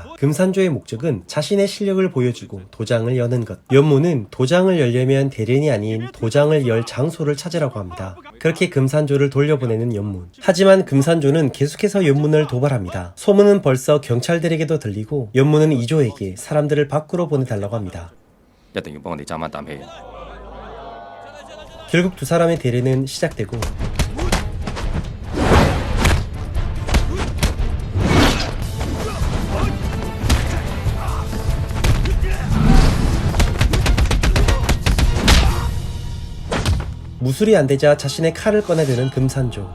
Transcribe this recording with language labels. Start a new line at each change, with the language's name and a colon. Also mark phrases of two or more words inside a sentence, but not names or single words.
Korean: 금산조의 목적은 자신의 실력을 보여주고 도장을 여는 것. 연문은 도장을 열려면 대련이 아닌 도장을 열 장소를 찾으라고 합니다. 그렇게 금산조를 돌려보내는 연문. 하지만 금산조는 계속해서 연문을 도발합니다. 소문은 벌써 경찰들에게도 들리고 연문은 2조에게 사람들을 밖으로 보내달라고 합니다.
Cantonese: 一定要幫我哋爭翻啖氣。
Korean: 결국 두 사람의 대련은 시작되고 무술이 안되자 자신의 칼을 꺼내드는 금산조.